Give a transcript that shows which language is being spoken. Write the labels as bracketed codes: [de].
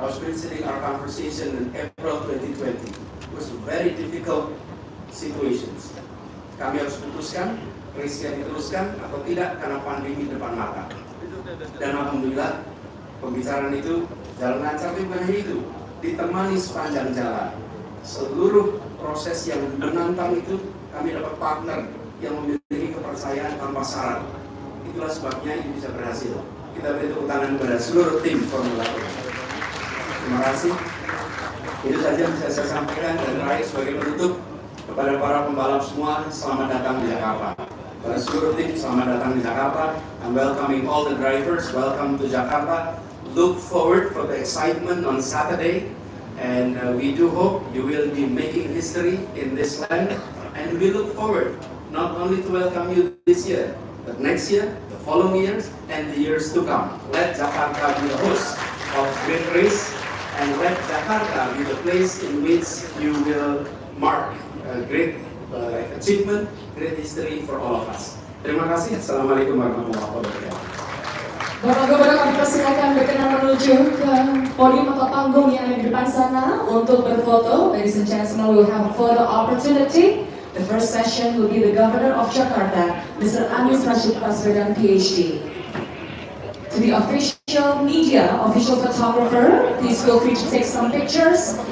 [en] I was visiting our conversation in April 2020. It was very difficult situations. [id] Kami harus putuskan, risknya diteruskan atau tidak karena pandemi depan mata. Dan alhamdulillah pembicaraan itu jalan lancar, tapi bukan hanya itu, ditemani sepanjang jalan. Seluruh proses yang menantang itu kami dapat partner yang memiliki kepercayaan tanpa syarat. Itulah sebabnya ini bisa berhasil. Kita beri tepuk tangan kepada seluruh tim Formula E. Terima kasih. Itu saja bisa saya sampaikan, dan terakhir sebagai penutup kepada para pembalap semua, selamat datang di Jakarta. Pada seluruh tim, selamat datang di Jakarta. [en] I'm welcoming all the drivers. Welcome to Jakarta. Look forward for the excitement on Saturday, and we do hope you will be making history in this land. And we look forward not only to welcome you this year, but next year, the following years, and the years to come. Let Jakarta be the host of great race, and let Jakarta be the place in which you will mark a great achievement, great history for all of us. [id] Terima kasih. Assalamualaikum warahmatullahi wabarakatuh. Bapak Gubernur, kami persilakan berkenan menuju ke podium atau panggung yang ada di depan sana untuk berfoto. [en] Ladies and gentlemen, we will have a photo opportunity. The first session will be the Governor of Jakarta, Mr. Anies Rashid Baswedan, PhD. To the official media, official photographer, please feel free to take some pictures.